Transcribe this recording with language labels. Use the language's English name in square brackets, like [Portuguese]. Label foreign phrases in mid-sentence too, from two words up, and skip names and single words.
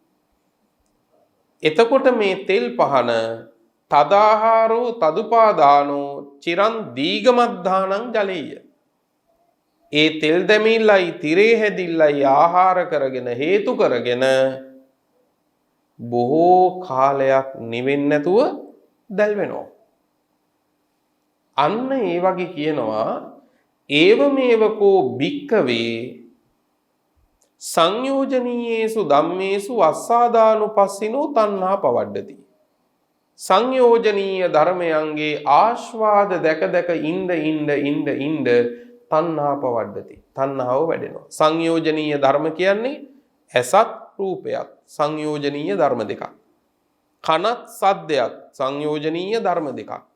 [Sinhala] එතකොට මේ තෙල් පහන [Pali] තදාහාරෝ තදුපාදානෝ චිරන් දීගමද්ධානං ජලෙය්‍ය. [Sinhala] ඒ තෙල් දැමිල්ලයි තිරේ හැදිල්ලයි ආහාර කරගෙන හේතු කරගෙන බොහෝ කාලයක් නිවෙන්නේ නැතුව දැල් වෙනවා. අන්න ඒ වගේ කියනවා [Pali] ඒවමේවකෝ භික්කවේ සංයෝජනීයේසු ධම්මේසු අස්සාදානුපස්සිනෝ තණ්හා පවඩ්ඩති. [Sinhala] සංයෝජනීය ධර්මයන්ගේ ආස්වාද දැක දැක ඉන්න [Pali] තණ්හා පවඩ්ඩති. [Sinhala] තණ්හාව වැඩෙනවා. සංයෝජනීය ධර්ම කියන්නේ ඇසත් රූපයත් සංයෝජනීය ධර්ම දෙකක්. කනත් සද්දයක් සංයෝජනීය ධර්ම දෙකක්.